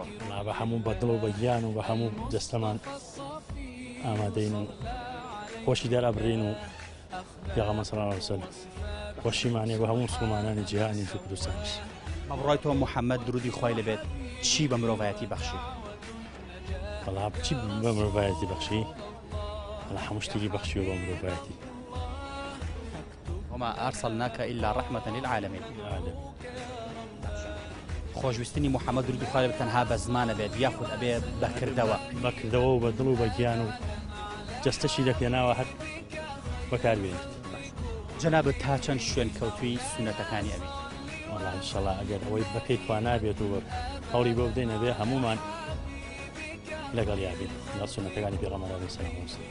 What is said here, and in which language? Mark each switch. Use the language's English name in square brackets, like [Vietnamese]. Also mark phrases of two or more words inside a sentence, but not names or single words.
[Central Kurdish] بە هەموو بەدڵ و بەگیان و بە هەموو دەستەمان ئامادەین و خۆشی دەرئەبڕین و پێغەمبەر [Arabic] صلی الله علیه وسلم [Central Kurdish] خۆشیمانێ بە هەموو مسلمانانی جیهانی کوردستانیش. مەبڕای تۆ محەممەد درودی خوای لەبێت چی بە مرۆڤایەتی بەخشی؟ بەڵام چی بە مرۆڤایەتی بەخشی؟ لە هەموو شتێکی بەخشیوە بە مرۆڤایەتی. [Arabic] وما أرسلناك إلا رحمة للعالمين. [Central Kurdish] خۆشویستنی محەممەد درودی خوای لەبێت تەنها بە زمانە بێت یاخود ئەبێ بەکردەوە و بە دڵ و بەگیان و جەستەشی دەکێناوە هەر بەکاربێنیت. جەنابەت تا چەند شوێن کەوتووی سونەتەکانی ئەبی؟ وەڵڵا ئینشەڵڵا ئەگەر ئەوەی بەپێی توا نابێت و هەوڵی بۆ بدەینە بێ هەمومان لەگەڵ یابین لە سونەتەکانی پێغەمبەر [Arabic] عەلەیهی سەلام وسەلام.